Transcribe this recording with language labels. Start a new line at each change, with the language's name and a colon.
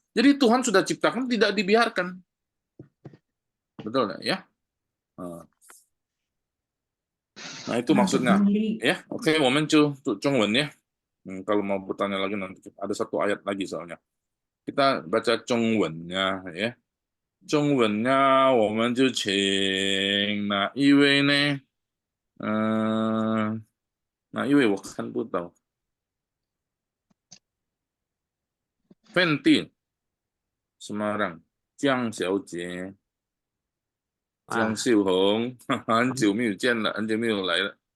Indonesian: Jadi Tuhan sudah ciptakan, tidak dibiarkan. Betul ya? Nah, itu maksudnya. Ya, oke, momen Chongwen ya. Kalau mau bertanya lagi nanti ada satu ayat lagi soalnya. Kita baca Chongwen-nya ya.
Chinese: Chongwen-nya 我们就请哪一位呢？哪一位我看不到。 Fenty Semarang 江小姐。江秀红，很久没有见了，很久没有来了。